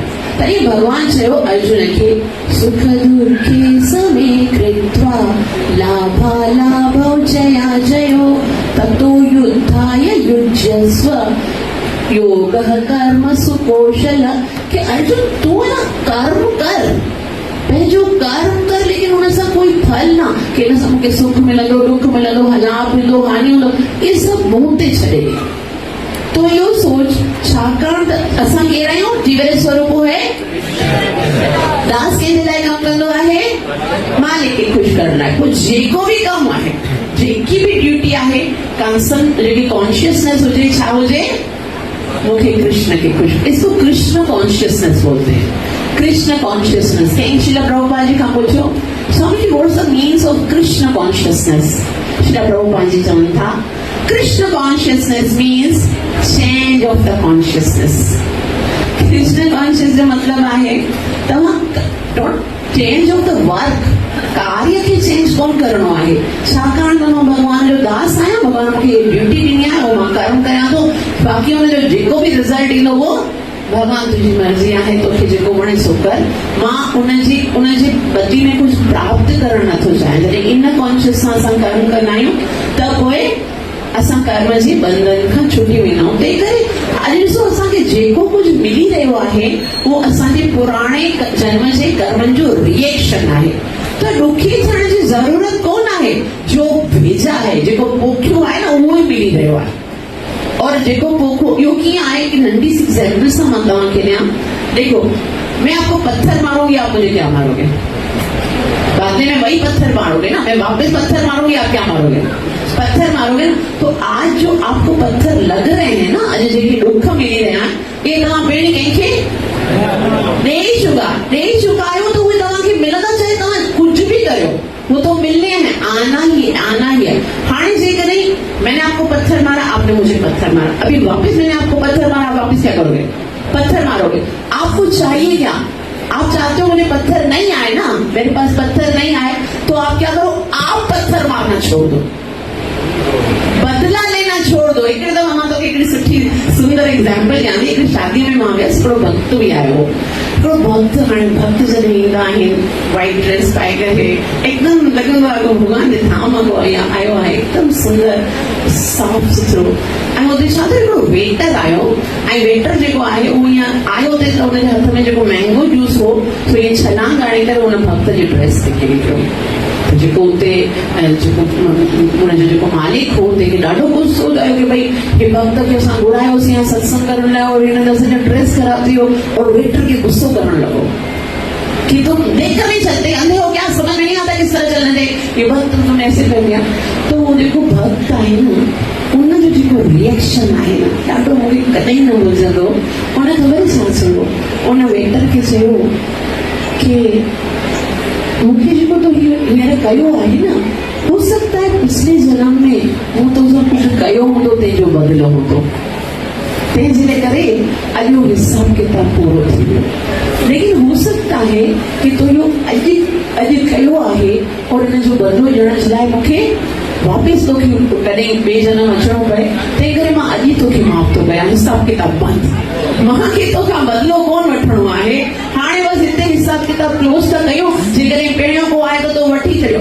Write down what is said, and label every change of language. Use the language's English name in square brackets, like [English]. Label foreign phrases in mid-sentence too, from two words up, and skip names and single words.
[Sindhi] तॾहिं भगवान चयो अर्जुन खे, [Sanskrit] सुख दुखे समे कृत्वा लाभालाभौ जया जयो ततो युद्धाय युज्यस्व योगः कर्मसु कौशल। [Sindhi] कि अर्जुन तू ना कर्म कर, पंहिंजो कर्म कर, लेकिन हुन सां कोई फल ना, कि हिन सां मूंखे सुख मिलंदो, दुख मिलंदो, लाभ मिलंदो, हानि हूंदो, इहे सभु मुंह ते छॾे ॾे। तो इहो सोच, छाकाणि त असां केरु आहियूं? जीवन स्वरूप है दास कंहिंजे लाइ कमु कंदो आहे? मालिक खे ख़ुशि करण लाइ। पोइ जेको बि कमु आहे, जेकी बि ड्यूटी आहे, जेकी कॉन्शियसनेस हुजे, छा हुजे? [Hindi] मुझे कृष्ण के खुश, इसको कृष्ण कॉन्शियसनेस बोलते हैं। कृष्ण कॉन्शियसनेस, कहीं श्रीला प्रभुपाद जी का पूछो, स्वामी जी [English] what's the means of [Hindi] कृष्ण कॉन्शियसनेस? [Sindhi] श्रीला प्रभुपाद जी चवनि था, कृष्ण कॉन्शियसनेस [English] means change of the consciousness. [Sindhi] कृष्ण कॉन्शियस जो मतलब आहे तव्हां [English] change of the work, [Sindhi] कार्य खे चेंज कोन करणो आहे। छाकाणि त मां भगवान जो दास आहियां, भगवान मूंखे ड्यूटी ॾिनी आहे, उहो मां कर्म करियां थो, बाक़ी हुनजो जेको बि रिज़ल्ट ईंदो उहो भगवान तुंहिंजी मर्ज़ी आहे, तोखे जेको वणे सो कर। मां उनजे बदली में कुझु प्राप्त करणु नथो चाहियां। जॾहिं इन कॉन्शियस सां असां कर्म कंदा आहियूं त पोइ असां कर्म जे बंधन खां छुटी वेंदा आहियूं। तंहिं करे अॼु ॾिसो, असांखे जेको कुझु मिली रहियो आहे उहो असांजे पुराणे जन्म जे कर्मनि जो रिएक्शन आहे। त ॾुखी थियण जी ज़रूरत कोन आहे, जो भेजा आहे, जेको पोखियो आहे न उहो ई मिली रहियो आहे। और जेको पोखो, इहो कीअं आहे कि नंढी सी एग्जाम्पल सां मां तव्हांखे ॾियां। [Hindi] देखो, मैं आपको पत्थर मारूंगी, आप मुझे क्या मारोगे? बदले में वही पत्थर मारोगे ना, मैं वापस पत्थर मारूंगी, आप क्या मारोगे? पत्थर मारोगे ना। तो आज जो आपको पत्थर लग रहे हैं ना, [Sindhi] अॼु जेके दुख मिली रहिया आहिनि, इहे तव्हां पहिरीं कंहिंखे ॾेई चुका आहियो, तो उहे तव्हांखे मिलंदा, चाहे तव्हां कुझु बि कयो, [Hindi] वो तो मिलने हैं, आना ही है। [Sindhi] हाणे जेकॾहिं [Hindi] मैंने आपको पत्थर मारा, आपने मुझे पत्थर मारा, अभी वापस मैंने आपको पत्थर मारा, वापस क्या करोगे? पत्थर मारोगे। आपको चाहिए क्या? आप चाहते हो मुझे पत्थर नहीं आए ना, मेरे पास पत्थर नहीं आए, तो आप क्या करो? आप पत्थर मारना छोड़ दो, बदला लेना छोड़ दो। [Sindhi] एक दफ़ा मां तोखे हिकिड़ी सुठी सुंदर एग्जाम्पल ॾियां थी। हिकिड़ी शादीअ में मां वियसि, हिकिड़ो भक्त बि आयो, हिकिड़ो भक्त। हाणे भक्त जॾहिं ईंदा आहिनि [English] white dress [Sindhi] पाए करे, एकदम लॻंदो आहे भॻवान जे धाम मां आयो आहे, एकदम सुंदर साफ़ सुथरो। ऐं हुते छा थियो, हिकिड़ो वेटर आयो, ऐं वेटर जेको आहे उहो ईअं आयो हुते, त हुनजे हथ में जेको [English] mango juice [Sindhi] हो, सो ईअं छलांग हणी करे हुन भक्त जी ड्रेस ते किरी पियो। जेको हुते हुनजो जेको मालिक हो, हुनखे ॾाढो गुस्सो थियो कि भई हे भक्त खे असां घुरायोसीं यहाँ सत्संग करण लाइ, और हिन असांजो ड्रेस ख़राब थी वियो। [Hindi] और [Sindhi] वेटर खे गुस्सो करण लॻो कि [Hindi] तुम देख नहीं सकते, अंधे हो क्या, समझ में नहीं आता किस तरह चलने दे, ये भक्त तुमने ऐसे कर दिया। [Sindhi] तो वो जेको भक्त आहे न, उनजो जेको रिएक्शन आहे न, ॾाढो मूंखे कॾहिं न भुलजंदो। उन ख़बर छा चयो, उन वेटर खे चयो कि मूंखे जेको तो हींअर कयो आहे न, उहो [Hindi] सकता है पिछले जन्म में [Sindhi] हूँ तो जो कुछ कयो हूंदो तेजो बदिलो हूंदो, तंहिंजे करे अॼु उहो हिसाब किताब पूरो थी वियो। लेकिन [Hindi] हो सकता है [Sindhi] कि तो इहो अॼु कयो आहे और इन जो बदिलो ॾियण जे लाइ मूंखे वापसि तोखे कॾहिं ॿिए जनम अचणो पए, तंहिं करे मां अॼु तोखे माफ़ थो कयां, हिसाब किताब बंदि, मूंखे तोखां बदिलो कोन वठणो आहे। हाणे बसि हिते हिसाब किताब क्लोज था कयूं, जेकॾहिं पहिरियों को आहे त तो वठी छॾियो।